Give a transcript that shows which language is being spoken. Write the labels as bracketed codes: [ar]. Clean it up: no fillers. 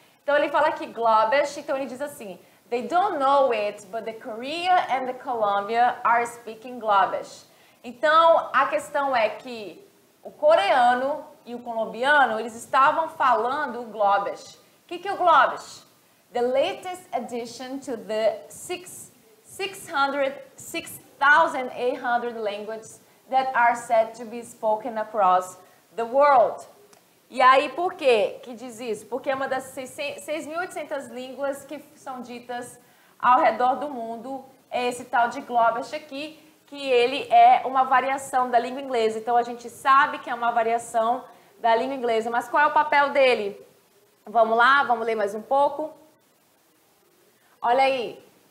[pt] Então ele fala aqui Globish, então ele diz assim: [en] They don't know it, but the Korea and the Colombia are speaking Globish. [pt] Então a questão é que o coreano e o colombiano, eles estavam falando o Globish. O que é o Globish? [en] The latest addition to the 6,800 languages that are said to be spoken across the world. [pt] E aí, por quê que diz isso? Porque é uma das 6.800 línguas que são ditas ao redor do mundo, é esse tal de Globish aqui, que ele é uma variação da língua inglesa. Então, a gente sabe que é uma variação da língua inglesa. Mas qual é o papel dele? Vamos lá, vamos ler mais um pouco. Olha aí.